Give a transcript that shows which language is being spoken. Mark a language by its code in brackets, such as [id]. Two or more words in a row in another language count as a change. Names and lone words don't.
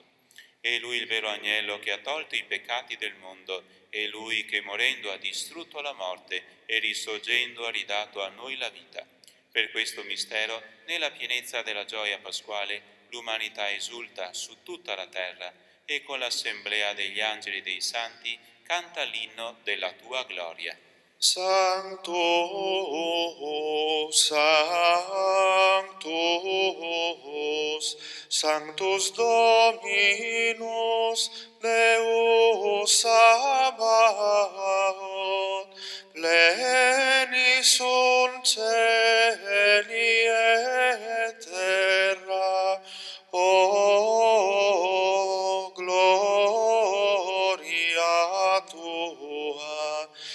[it] È Lui il vero agnello che ha tolto i peccati del mondo, è Lui che morendo ha distrutto la morte e risorgendo ha ridato a noi la vita. Per questo mistero, nella pienezza della gioia pasquale, l'umanità esulta su tutta la terra e con l'assemblea degli angeli e dei santi canta l'inno della tua gloria. [la] Sanctus, Sanctus, Sanctus Dominus, Deus Sabaoth, pleni sunt cieli et terra, o gloria tua.